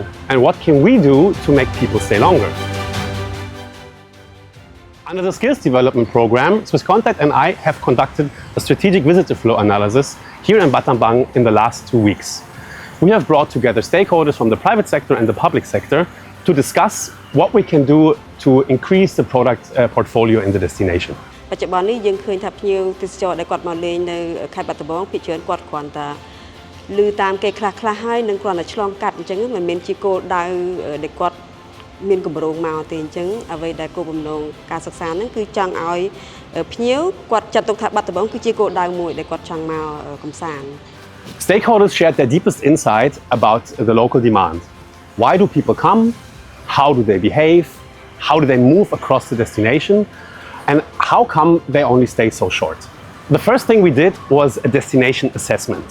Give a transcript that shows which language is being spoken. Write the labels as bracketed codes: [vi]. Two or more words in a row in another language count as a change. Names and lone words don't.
[en] And what can we do to make people stay longer? Under the Skills Development Program, Swiss Contact and I have conducted a strategic visitor flow analysis here in Battambang in the last 2 weeks. We have brought together stakeholders from the private sector and the public sector to discuss what we can do to increase the product portfolio in the destination. [km] បច្ចុប្បន្ននេះយើងឃើញថាភ្ញៀវទេសចរដែលគាត់មកលេងនៅខេត្តបាត់ដំបងភាគច្រើនគាត់គ្រាន់តែឮតាមគេខ្លះៗហើយនឹងគ្រាន់តែឆ្លងកាត់អញ្ចឹងមិនមែនជាគោលដៅដែលគាត់មានគម្រោងមកទេអញ្ចឹងអ្វីដែលគោលបំណងការសិក្សាហ្នឹងគឺចង់ឲ្យភ្ញៀវគាត់ចាត់ទុកថាបាត់ដំបងគឺជាគោលដៅមួយដែលគាត់ចង់មកកម្សាន្ត [en] Stakeholders shared their deepest insight about the local demand. Why do people come? How do they behave? How do they move across the destination? And how come they only stay so short? The first thing we did was a destination assessment.